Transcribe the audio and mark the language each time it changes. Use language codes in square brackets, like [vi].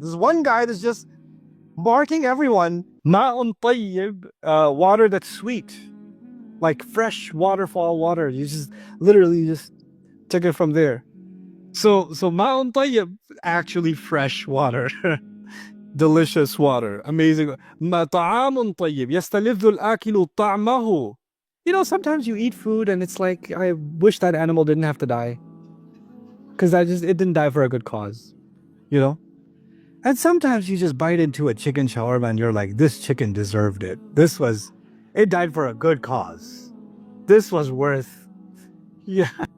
[en] There's one guy that's just marking everyone. Ma'un tayyib, water that's sweet. Like fresh waterfall water. You just literally Took it from there. So ma'un tayyib, actually fresh water. Delicious water. Amazing. [ar] ما طعام طيب يستلذ الآكل طعمه. [en] You know, sometimes you eat food and it's like, I wish that animal didn't have to die. Because it didn't die for a good cause. You know? And sometimes you just bite into a chicken shawarma and you're like, this chicken deserved it. It died for a good cause. This was worth, yeah.